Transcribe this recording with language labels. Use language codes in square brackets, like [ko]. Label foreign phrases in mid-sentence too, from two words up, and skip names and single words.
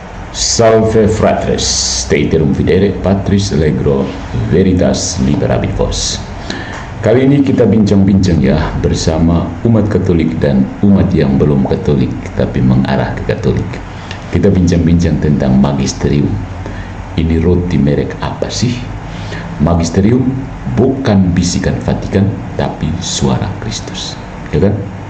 [la] Salve fratres, te iterum videre patris allegro veritas liberabit vos. [id] Kali ini kita bincang-bincang ya bersama umat Katolik dan umat yang belum Katolik tapi mengarah ke Katolik. Kita bincang-bincang tentang magisterium. Ini roti merek apa sih? Magisterium bukan bisikan Vatikan tapi suara Kristus, ya kan?